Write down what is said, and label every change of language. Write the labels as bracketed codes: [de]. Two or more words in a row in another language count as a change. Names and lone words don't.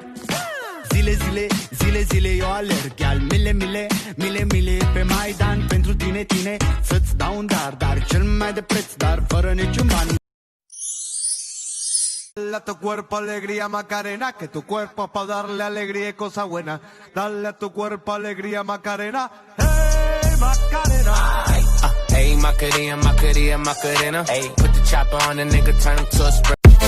[ro] Zile, eu alerg al mile pe Maidan pentru tine, să-ți dau un dar cel mai de preț, dar fără niciun ban. [es] Dale a tu cuerpo alegría Macarena, que tu cuerpo pa darle alegría y cosa buena. Dale a tu cuerpo alegría Macarena, hey Macarena. Hey, Macarena, Macarena, Macarena. [en] Hey, put the chopper on the nigga, turn him to a spray.